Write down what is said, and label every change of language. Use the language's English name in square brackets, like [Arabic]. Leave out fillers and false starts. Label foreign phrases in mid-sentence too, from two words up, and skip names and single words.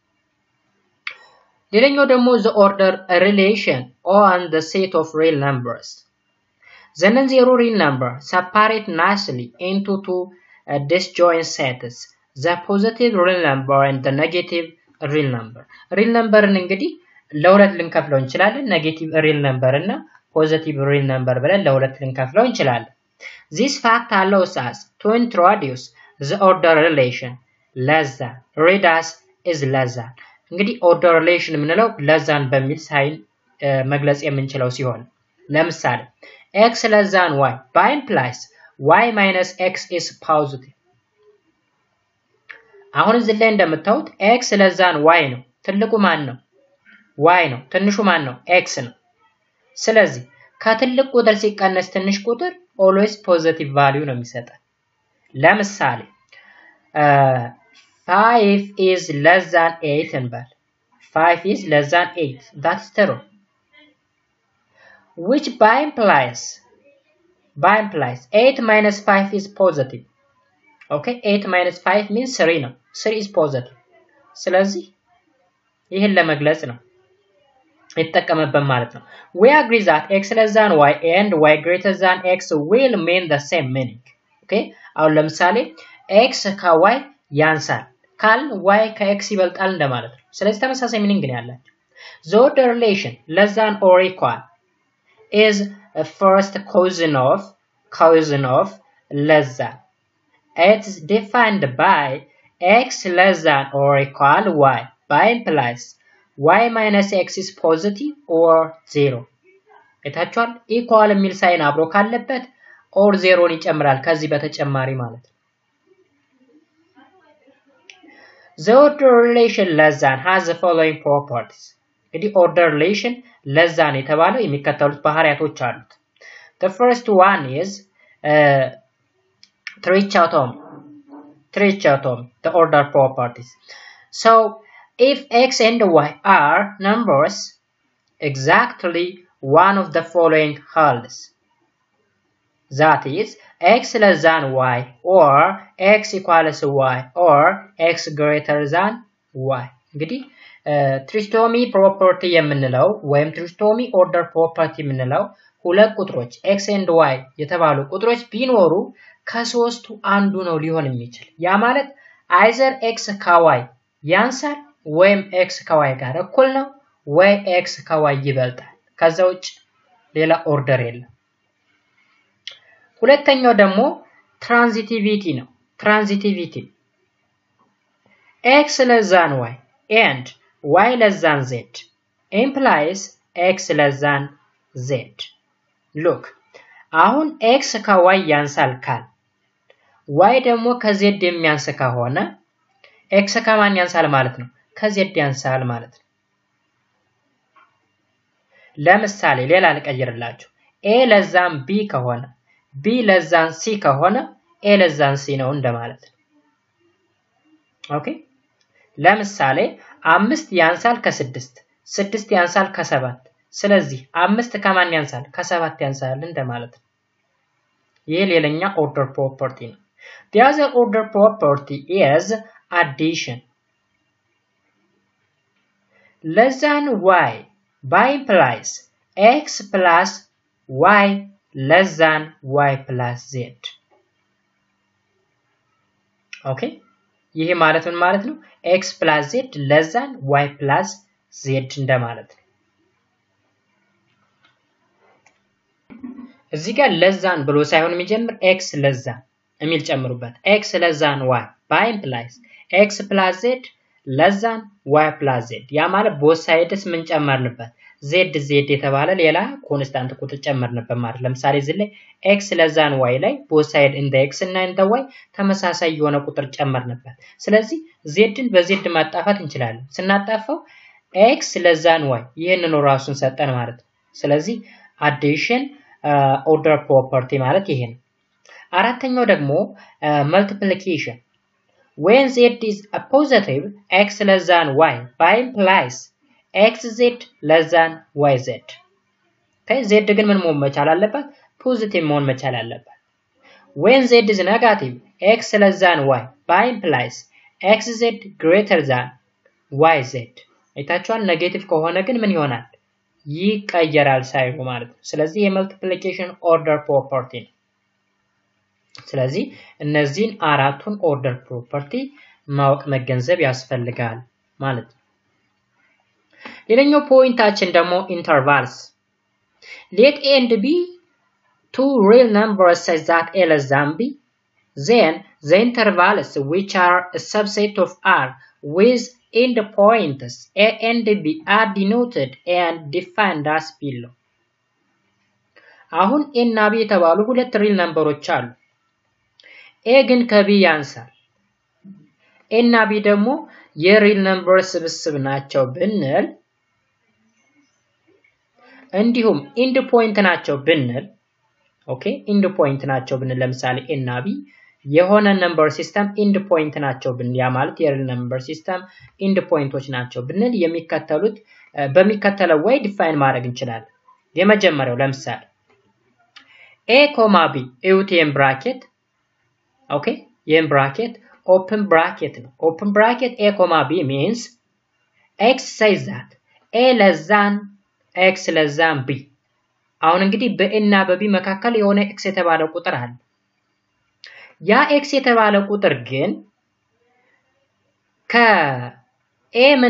[Amharic] ሌላኛው ደግሞ [English] the order relation on the set of real numbers the non-zero real number separate nicely into two disjoint sets the positive real number and the negative real number real number [Amharic] እንግዲህ ለሁለት ልንከፍለው እንችላለን [English] negative real number እና positive real number [Amharic] ብለን ለሁለት ልንከፍለው እንችላለን [English] this fact allows us to introduce the order relation less than read as is less than እንግዲህ order relation ምንለው less than [Amharic] በሚል ሳይን መግለጽ የምንችለው ሲሆን ለምሳሌ [English] x less than y by implies y minus x is positive [Amharic] አሁን እዚህ ላይ እንደምታዩት [English] x less than y [Amharic] ነው ትልቁ ማን ነው y ነው ትንሹ ማን ነው x ነው ስለዚህ ከትልቅ ቁጥር ሲቀነስ ትንሽ ቁጥር [English] always positive value [Amharic] ነው የሚሰጠው ለምሳሌ [English] 5 is less than 8 [Amharic] እንበል [English] 5 is less than 8 that's true which by implies 8 minus 5 is positive okay 8 minus 5 means 3 ነው 3 is positive [Amharic] ስለዚህ ይሄን ለመግለጽ ነው የተጠቀመበት ማለት ነው [English] we agree that x less than y and y greater than x will mean the same meaning okay አሁን [Amharic] ለምሳሌ x ከy ያንሳል ካል y ከx ይበልጣል እንደማለት ነው ስለዚህ ተመሳሳይ ሚኒንግ ነው [English] ያላቸው the order relation less than or equal is a first cousin of less than it's defined by x less than or equal y by implies y minus x is positive or 0 እታቻል equal [Amharic] የሚል ሳይን አብሮ ካለበት [English] or 0 [Amharic] ይጨምራል ከዚህ በተጨማሪ ማለት [English] the order relation less than has the following properties እንግዲህ order relation less than [Amharic] የተባለው የሚከተሉት ባህሪያቶች አሉት [English] the first one is trichotomy the order properties so if x and y are numbers exactly one of the following holds that is x less than y or x equals y or x greater than y [Amharic] እንግዲህ [English] trichotomy property [Amharic] የምንለው ወይም [English] trichotomy order property [Amharic] የምንለው ሁለት ቁጥሮች [English] x and y [Amharic] የተባሉ ቁጥሮች ቢኖሩ ከሶስቱ አንዱ ነው ሊሆን የሚችል ያ ማለት [English] either x [Amharic] ከy ያንሳል ወይም x ከy ጋር እኩል ነው ወይ x ከy ይበልጣል ከዛ ውጭ ሌላ ኦርደር የለም ሁለተኛው ደግሞ transitivity ነው [English] transitivity x less than y and y less than z implies x less than z look [Amharic] አሁን x ከy ያንሳል ካል y ደግሞ ከz የሚያንስ ከሆነ x ከማን ያንሳል ማለት ነው ከz ያንሳል ማለት ነው ለምሳሌ ሌላ ልቀይርላችሁ [English] a less than b [Amharic] ከሆነ [English] b less than c [Amharic] ከሆነ [English] a less than c [Amharic] ነው እንደማለት ነው ኦኬ ለምሳሌ 5 ያንሳል ከ6 6 ያንሳል ከ7 ስለዚህ 5 ከማን ያንሳል ከ7 ያንሳል እንደማለት ነው ይሄ ሌላኛ [English] order property [Amharic] ነው [English] the other order property is addition less than y by implies x plus y less than y plus z okay [Amharic] ይሄ ማለት ምን ማለት ነው [English] x plus z less than y plus z [Amharic] እንደማለት ነው እዚህ ጋር [English] less than [Amharic] ብሎ ሳይሆን የሚጀምር [English] x less than [Amharic] የሚል ጨምሩበት [English] x less than y by implies x plus z less than y plus z [Amharic] ያ ማለት [English] both sides [Amharic] ምን ጨመርንበት z የተባለ ሌላ ኮንስታንት ቁጥር ጨመርንበት ማለት ለምሳሌ እዚህ ላይ [English] x less than y [Amharic] ላይ [English] both sides in the x [Amharic] እና [English] in the y [Amharic] ተመሳሳይ የሆነ ቁጥር ጨመርንበት ስለዚህ z በz ማጣፋት እንችላለን ስናጣፋው [English] x less than y [Amharic] ይሄንን ራሱን ሰጠን ማለት ስለዚህ [English] addition order property [Amharic] ማለት ይሄ ነው አራተኛው ደግሞ multiplication. [English] When z is a positive x less than y by implies xz less than yz. Okay, z [Amharic] ግን ምን መሆን መቻል አለበት? ፖዚቲቭ መሆን መቻል አለበት። [English] When z is negative x less than y by implies xz greater than yz. [Amharic] አይታችኋል? ኔጌቲቭ ከሆነ ግን ምን ይሆናል? ይቀየራል ሳይኑ ማለት ነው። ስለዚህ የመልቲፕሊኬሽን [English] order property [Amharic] ነው። ስለዚህ እነዚህን አራቱን [English] order property [Amharic] ማወቅ መገንዘብ ያስፈልጋል ማለት ነው። ሌላኛው ፖይንታችን ደግሞ ኢንተርቫልስ. [English] Let a and b two real numbers such that a less than b, then the intervals which are a subset of r with endpoints a and b are denoted and defined as below. [Amharic] አሁን a እና b የተባሉ ሁለት [English] real numbers [Amharic] አሉ። a ግን ከb ያንሳል። a እና b ደግሞ የሪል ነምበር ስብስብ ናቸው ብንል እንዲሁም [English] end point [Amharic] ናቸው ብንል ኦኬ [English] end point [Amharic] ናቸው ብንል ለምሳሌ a እና b የሆነ [English] number system [Amharic] ኢንድ ፖይንት ናቸው ብንል ያ ማለት የሪል ነምበር ሲስተም [English] end points [Amharic] ናቸው ብንል የሚከተሉት በሚከተለው ወይ ዲፋይን ማድረግ እንችላለን። የመጀመሪያው ለምሳሌ a, b ኤውቲኤም ብራኬት ኦኬ የም ብራኬት [English] open bracket [Amharic] ነው። [English] open bracket a, b means x says that a less than x less than b. [Amharic] አሁን እንግዲህ በኤና በቢ መካከል የሆነ x የተባለ ቁጥር አለ። ያ x የተባለ ቁጥር ግን ከa ምን